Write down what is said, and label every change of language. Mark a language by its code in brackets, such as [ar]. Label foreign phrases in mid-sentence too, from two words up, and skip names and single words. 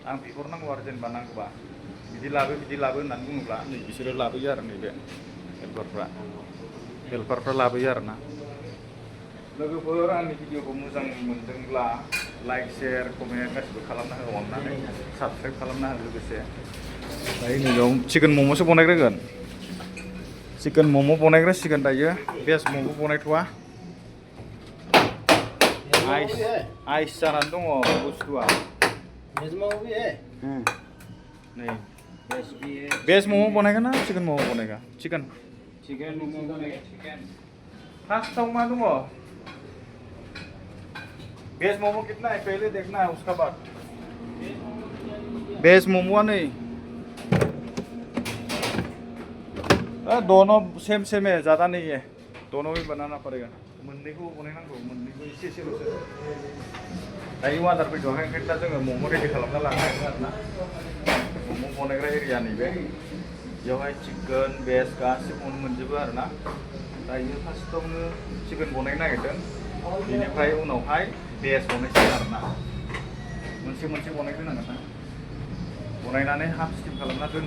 [brx] आं बिहरनांगौ आरो जेनेबा नांगौबा बिदि लाबो होननानै बुङोब्ला नै बिसोरो लाबोयो आरो नैबे हेल्पारफ्रा लाबोयो आरोना लोगोफोर आंनि भिडिअखौ मोजां मोनदोंब्ला [en] like share comment [brx] गासिबो खालामना हो अननानै साबस्क्राइब खालामना हो लोगोसे दायो नैबेयाव चिकेन मम'सो बनायग्रोगोन चिकेन मम' बनायग्रोसिगोन दायो भेज मम' बनायथ'वा आइस जानानै दङ बुस्थुआ [hi] वेज मोमो भी है [brx] नै [hi] वेज भी है [brx] भेज मम' बनायगोन ना चिकेन मम' बनायगा चिकेन [hi] चिकन मोमो बनेगा चिकन [brx] फार्स्टआव मा दङ [hi] भेज मोमो कितना है पहले देखना है उसका बाद भेज मोमोआ नहीं दोनों सेम सेम है ज़्यादा नहीं है दोनों भी बनाना पड़ेगा [brx] मोननैखौ बनायनांगौ मोननैखौ एसे एसेल'सो दायो वादार फैथ'वाखै ओंखायनो दा जोङो मम' रेडि खालामना लानो हागोन आरोना मम' बनायग्रा एरिया नैबे बेयावहाय चिकेन भेज गासिबो मोनजोबो आरोना दायो फार्स्टआवनो चिकेन बनायनो नागिरदों बेनिफ्राय उनावहाय भेज बनायसिगोन आरोना मोनसे बनायग्रोनांगोन ना बनायनानै हाफ स्टिम खालामना